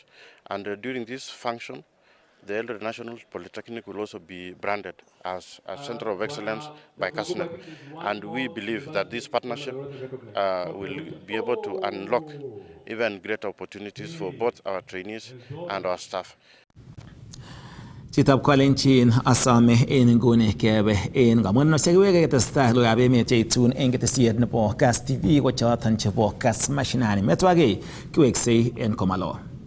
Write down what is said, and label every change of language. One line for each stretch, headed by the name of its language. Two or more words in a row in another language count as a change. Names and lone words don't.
English: And during this function, the Eldoret National Polytechnic will also be branded as a Center of Excellence by CASNEP. And we believe that this partnership will be able to unlock even greater opportunities for both our trainees and our staff.
Kalenjin: Chitab Kalenjin asome en nguni kebe en kamunoshek wege ketestai logoiwek emet cheitun en ketesiet nebo Kass TV ko choton chebo Kass Mashinani. Metwage kiweksei en komalo.